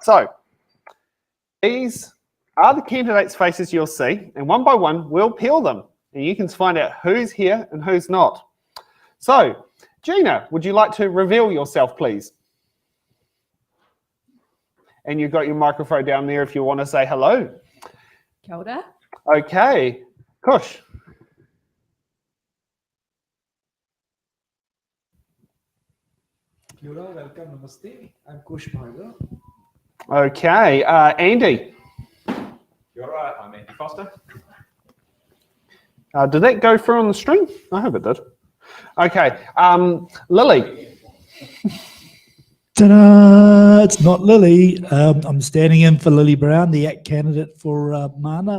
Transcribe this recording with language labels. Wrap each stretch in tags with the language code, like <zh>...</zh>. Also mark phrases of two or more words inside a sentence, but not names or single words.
<en>So these are the candidates' faces you'll see, and one by one we'll peel them and you can find out who's here and who's not. So Gina, would you like to reveal yourself, please? And you've got your microphone down there if you want to say hello.</en> <mi>Kia ora.</mi> <en>Okay. Kush.</en> <mi>Kia ora,</mi> <en>welcome, namaste. I'm Kush, Bhargava. Okay. Andy.</en> <mi>Kia ora,</mi> <en>I'm Andy Foster. Did that go through on the string? I hope it did. Okay. Lily. Ta-da! It's not Lily. I'm standing in for Lily Brown, the ACT candidate for Mana.</en>